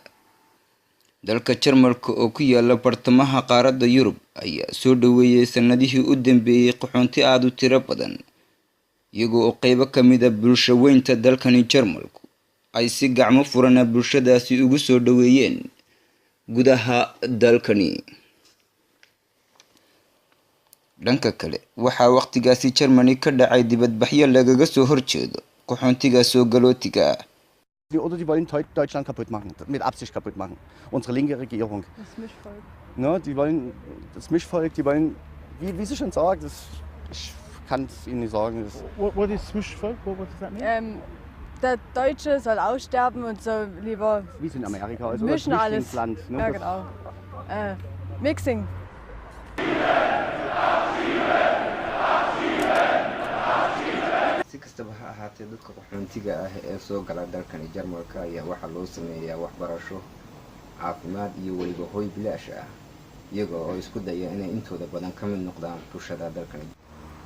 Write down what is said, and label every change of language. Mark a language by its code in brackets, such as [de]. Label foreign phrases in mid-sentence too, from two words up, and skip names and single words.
[so] dalka Jarmalka oo ku yaala bartamaha qaaradda Yurub ayaa soo dhaweeyay sanadihii u dambeeyay qaxoonti aad u tiro badan, iyaga oo qaybo ka mid ah bulshaweynta dalkani Jarmalku ay si gacmo furan bulshadaasi ugu soo dhaweeyeen gudaha dalkani. dhanka kale waxaa waqtigaasi Germany ka dhacay dibadbaxyo lagaga soo horjeedo qaxoontiga soo galootiga ah. [de] Oder die wollen Deutschland kaputt machen, mit Absicht kaputt machen. Unsere linke Regierung. Das Mischvolk. Ne, die wollen das Mischvolk, die wollen, wie Sie schon sagen, ich kann es Ihnen nicht sagen. [en] What is Mischvolk? What does that mean? [de] Der Deutsche soll aussterben und so lieber Wie es in Amerika ist. mischen alles. Land, ne? Ja, genau. Mixing. [so] si kastaba ha ahaatee dadka qaxoontiga ah ee soo gala dalkani Jarmalka ayaa waxaa loo sameeyaa waxbarasho, caafimaad iyo weliba hoy bilaash ah, iyaga oo isku daya inay intooda badan ka mid noqdaan bulshada dalkani.